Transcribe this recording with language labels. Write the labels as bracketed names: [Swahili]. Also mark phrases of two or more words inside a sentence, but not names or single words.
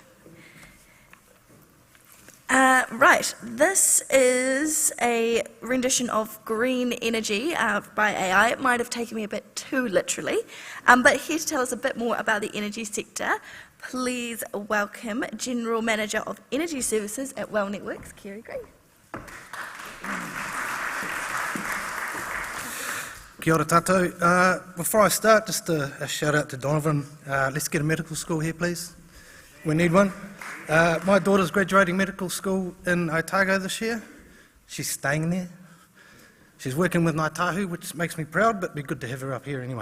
[English] Right, this is a rendition of Green Energy by AI. It might have taken me a bit too literally, but here to tell us a bit more about the energy sector, please welcome General Manager of Energy Services at Well Networks, Kerry Green. [Māori] Kia ora tātou. [English] Before I start, just a shout out to Donovan. Let's get a medical school here, please. We need one. My daughter's graduating medical school in Otago this year. She's staying there. She's working with Ngāi Tahu, which makes me proud, but it'd be good to have her up here anyway.